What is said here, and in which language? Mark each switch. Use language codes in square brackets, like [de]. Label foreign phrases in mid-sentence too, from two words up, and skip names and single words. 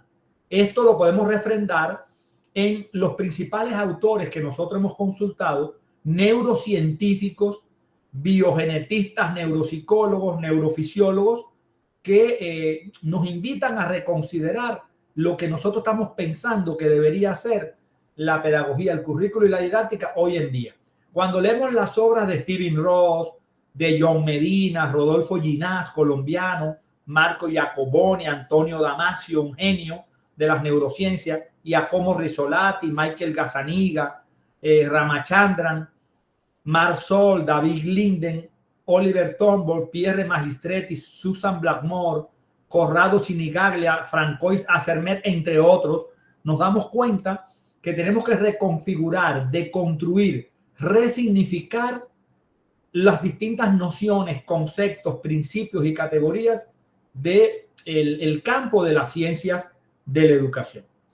[es] Esto lo podemos refrendar en los principales autores que nosotros hemos consultado, neurocientíficos, biogenetistas, neuropsicólogos, neurofisiólogos, que nos invitan a reconsiderar lo que nosotros estamos pensando que debería ser la pedagogía, el currículo y la didáctica hoy en día. Cuando leemos las obras de Stephen Ross, de John Medina, Rodolfo Ginás, colombiano, Marco Iacoboni, Antonio Damasio, un genio de las neurociencias, Giacomo Rizzolatti, Michael Gazzaniga, Ramachandran, Marsol, David Linden, Oliver Turnbull, Pierre Magistretti, Susan Blackmore, Corrado Sinigaglia, Francois Acermet, entre otros, nos damos cuenta que tenemos que reconfigurar, deconstruir, resignificar las distintas nociones, conceptos, principios y categorías del campo de las ciencias de la educación.